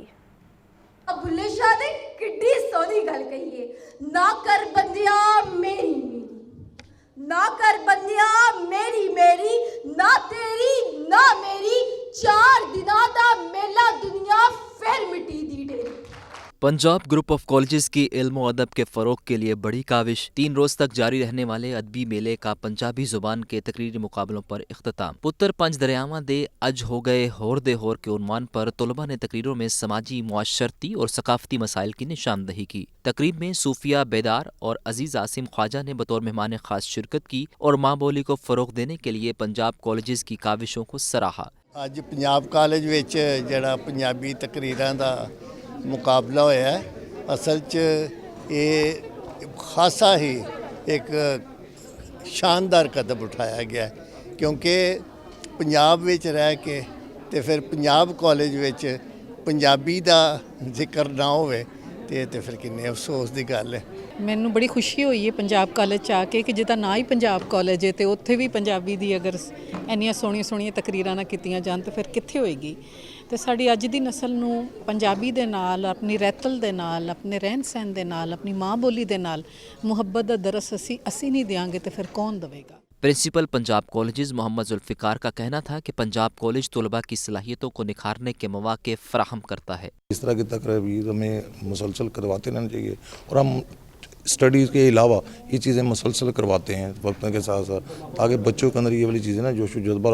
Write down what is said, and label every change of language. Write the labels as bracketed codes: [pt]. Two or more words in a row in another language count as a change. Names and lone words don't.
[pa] بھلے شاہ نے کڈی سونی گل کہی ہے، نہ کر بندیا میری میری، نہ کر بندیا میری میری، نہ تیری نہ میری، 4 دنوں دا میلہ دنیا پھر مٹی دی ڈیری۔ [ur] پنجاب گروپ آف کالجز کی علم و ادب کے فروغ کے لیے بڑی کاوش۔ 3 روز تک جاری رہنے والے ادبی میلے کا پنجابی زبان کے تقریری مقابلوں پر اختتام۔ پتر 5 دریاواں دے اج ہو گئے ہور دے ہور کے عنوان پر طلباء نے تقریروں میں سماجی، معاشرتی اور ثقافتی مسائل کی نشاندہی کی۔ تقریب میں صوفیہ بیدار اور عزیز عاصم خواجہ نے بطور مہمان خاص شرکت کی اور ماں بولی کو فروغ دینے کے لیے پنجاب کالجز کی کاوشوں کو سراہا۔ [pa] اج پنجاب کالج وچ جڑا پنجابی تقریراں دا مقابلہ ہویا ہے، ਅਸਲ 'ਚ ਇਹ ਖਾਸਾ ਹੀ ਇੱਕ ਸ਼ਾਨਦਾਰ ਕਦਮ ਉਠਾਇਆ ਗਿਆ ਕਿਉਂਕਿ ਪੰਜਾਬ ਵਿੱਚ ਰਹਿ ਕੇ ਤੇ ਫਿਰ ਪੰਜਾਬ ਕਾਲਜ ਵਿੱਚ ਪੰਜਾਬੀ ਦਾ ਜ਼ਿਕਰ ਨਾ ਹੋਵੇ ਤੇ ਫਿਰ ਕਿੰਨੇ ਅਫਸੋਸ ਦੀ ਗੱਲ ਹੈ। ਮੈਨੂੰ ਬੜੀ ਖੁਸ਼ੀ ਹੋਈ ਹੈ ਪੰਜਾਬ ਕਾਲਜ 'ਚ ਆ ਕੇ ਕਿ ਜਿਹਦਾ ਨਾਂ ਹੀ ਪੰਜਾਬ ਕਾਲਜ ਹੈ ਤੇ ਉੱਥੇ ਵੀ ਪੰਜਾਬੀ ਦੀ ਅਗਰ ਇੰਨੀਆਂ ਸੋਹਣੀਆਂ ਤਕਰੀਰਾਂ ਨਾ ਕੀਤੀਆਂ ਜਾਣ ਤਾਂ ਫਿਰ ਕਿੱਥੇ ਹੋਏਗੀ। ਤੇ ਸਾਡੀ ਅੱਜ ਦੀ ਨਸਲ ਨੂੰ ਪੰਜਾਬੀ ਦੇ ਨਾਲ, ਆਪਣੀ ਰਹਿਤਲ ਦੇ ਨਾਲ, ਆਪਣੇ ਰਹਿਣ ਸਹਿਣ ਦੇ ਨਾਲ, ਆਪਣੀ ਮਾਂ ਬੋਲੀ ਦੇ ਨਾਲ ਮੁਹੱਬਤ ਦਾ ਦਰਸ ਅਸੀਂ ਨਹੀਂ ਦੇਵਾਂਗੇ [ur] تو پھر کون دے گا. پرنسپل پنجاب کالجز محمد ذوالفقار کا کہنا تھا کہ پنجاب کالج طلبہ کی صلاحیتوں کو نکھارنے کے موقعے فراہم کرتا ہے. اس طرح کی تقریر ہمیں مسلسل کرواتے رہنا چاہیے اور ہم اسٹڈیز کے علاوہ یہ چیزیں مسلسل کرواتے ہیں وقت کے ساتھ ساتھ، تاکہ بچوں کے اندر یہ والی چیزیں نہ جوش و جذبہ.